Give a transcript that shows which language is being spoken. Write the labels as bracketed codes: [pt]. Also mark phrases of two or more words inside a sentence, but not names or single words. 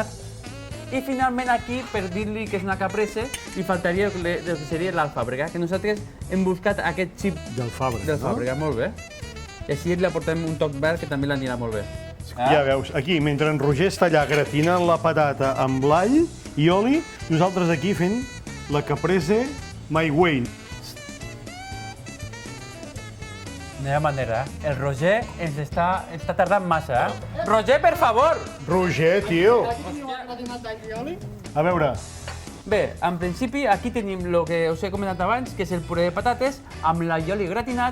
[ca] I finalment aquí, per dir-li que és una caprese, li faltaria el que seria l'alfàbrega, que nosaltres hem buscat aquest xip d'alfàbrega, molt bé. I així li aportem un toc verd que també l'anirà molt bé. Ja veus, aquí, mentre en Roger està allà gratinant la patata amb l'all i oli, nosaltres aquí fent la caprese [en] my way. [ca] No hi ha manera, el Roger ens està tardant massa, Roger, per favor! Roger, tio! A veure... Bé, en principi aquí tenim el que us he comentat abans, que és el puré de patates amb l'allioli gratinat.